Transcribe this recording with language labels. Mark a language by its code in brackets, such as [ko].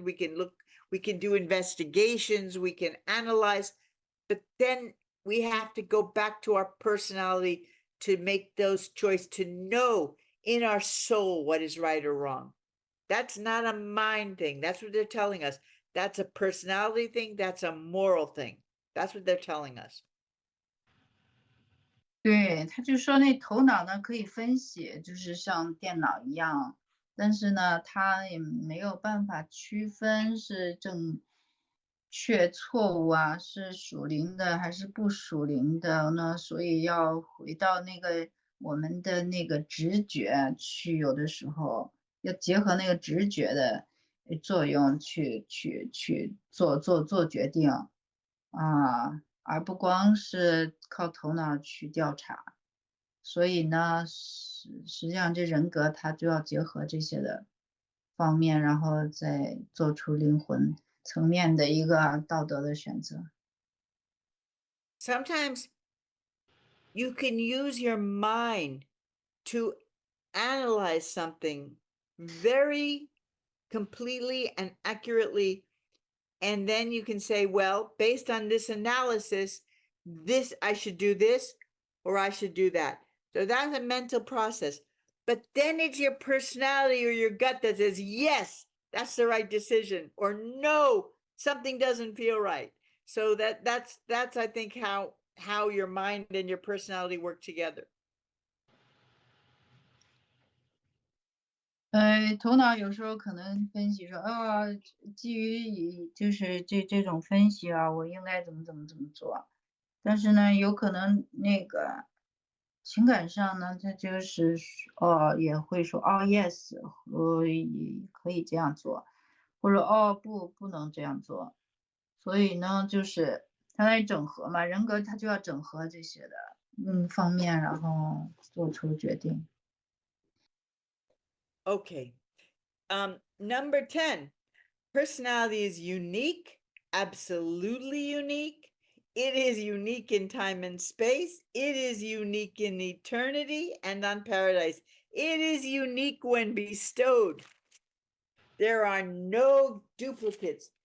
[en] We can do investigations. We can analyze, but then we have to go back to our personality to make those choices, to know in our soul what is right or wrong. That's not a mind thing. That's what they're telling us. That's a personality thing. That's a moral thing. That's what they're telling us. [zh] 对，他就说那头脑呢可以分析，就是像电脑一样，但是呢，他也没有办法区分是正确错误啊，是属灵的还是不属灵的呢？所以要回到那个我们的那个直觉去，有的时候要结合那个直觉的作用去做决定啊。而不光是靠头脑去调查，所以呢，实际上这人格它就要结合这些的方面，然后再做出灵魂层面的一个道德的选择。 [en] Sometimes you can use your mind to analyze something very completely and accurately. And then you can say, well, based on this analysis, I should do this, or I should do that. So that's a mental process. But then it's your personality or your gut that says, yes, that's the right decision, or no, something doesn't feel right. So that's I think how your mind and your personality work together. [zh] 头脑有时候可能分析说，基于就是这种分析啊，我应该怎么做。但是呢，有可能那个情感上呢，他就是也会说yes，可以这样做，或者不能这样做。所以呢，就是他在整合嘛，人格他就要整合这些的方面，然后做出决定。 [en] Okay. Number 10, personality is unique, absolutely unique. It is unique in time and space. It is unique in eternity and on paradise. It is unique when bestowed. There are no duplicates.